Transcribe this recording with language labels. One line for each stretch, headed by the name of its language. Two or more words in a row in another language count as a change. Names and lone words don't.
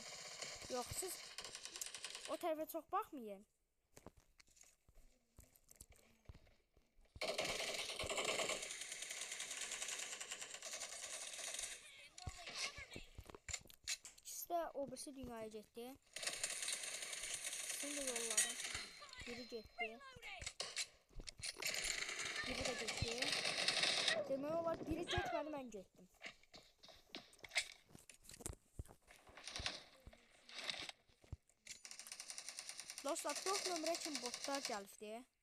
Turkish: Yok siz o tarafa çok bakmayın.
Azerbaijani: O birisi dünyaya getdi.
Turkish: Şimdi yolladım.
Azerbaijani: Biri getdi. Biri de getdi. Demək olar biri getmədi, mən getdim. Dostlar, 4 nömrə üçün botlar gəlibdi.